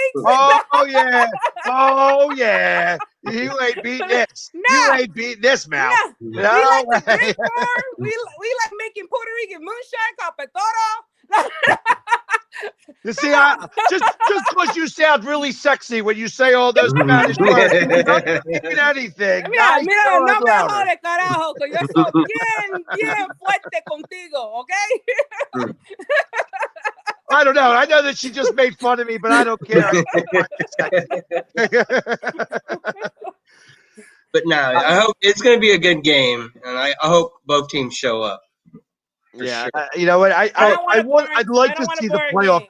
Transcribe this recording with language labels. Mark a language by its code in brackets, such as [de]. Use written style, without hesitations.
[en] Oh yeah. Oh yeah. You ain't beating this. You ain't beating this, Mal. No way. We like making Puerto Rican moonshine called petoro. You see, just because you sound really sexy when you say all those Spanish words, doesn't mean anything. [es] Mira, no me jode, carajo, que yo soy bien fuerte contigo, okay? [en] I don't know. I know that she just made fun of me, but I don't care. But no, I hope it's going to be a good game, and I hope both teams show up. Yeah, Sure. you know what? I'd like to see the playoff